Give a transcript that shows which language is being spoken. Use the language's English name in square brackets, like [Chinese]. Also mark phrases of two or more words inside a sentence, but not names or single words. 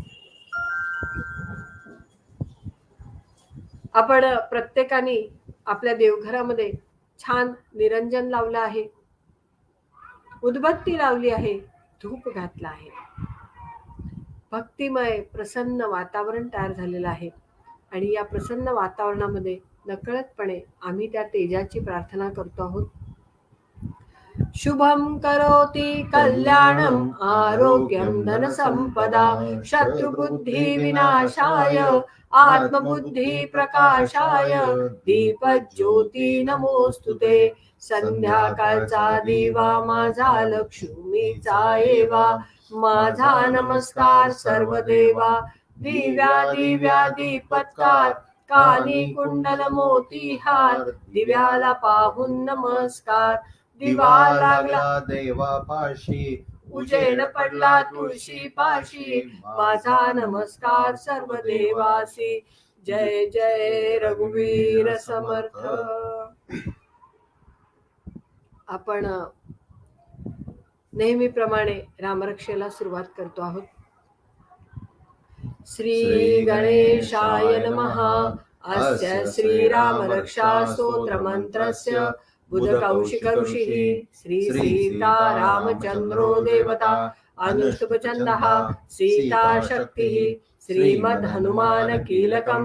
[Marathi] आपण प्रत्येकाने आपल्या देवघरामध्ये छान निरंजन लावलं आहे, उदबत्ती लावली आहे, धूप घातला आहे. भक्तिमय प्रसन्न वातावरण तयार झालेलं आहे आणि या प्रसन्न वातावरणामध्ये नकळतपणे आम्ही त्या तेजाची प्रार्थना करतो आहोत. [Sanskrit] शुभम करोति कल्याणम आरोग्यम धन संपदा शत्रुबुद्धि विनाशाय आत्मबुद्धि प्रकाशाय दीपज्योती नमोस्तुते. [Marathi] संध्याकाळचा दिवा माझा लक्ष्मीचा एवा, माझा नमस्कार सर्व देवा. दिव्या दीपत्कार, कानी कुंडल मोती हार, दिव्याला पाहून नमस्कार. दिवा लागला देवापाशी, उजेड पडला तुळशी पाशी, माझा नमस्कार सर्व देवासी. जय जय रघुवीर समर्थ. आपण नेहमीप्रमाणे रामरक्षेला सुरुवात करतो आहोत. [Sanskrit] श्री गणेशाय नमः. अस्य श्रीरामरक्षा स्तोत्रमन्त्रस्य बुधकौशिक ऋषिः श्री सीता रामचन्द्रो देवता अनुष्टुपछन्दः सीता शक्तिः श्रीमद् हनुमान कीलकम्.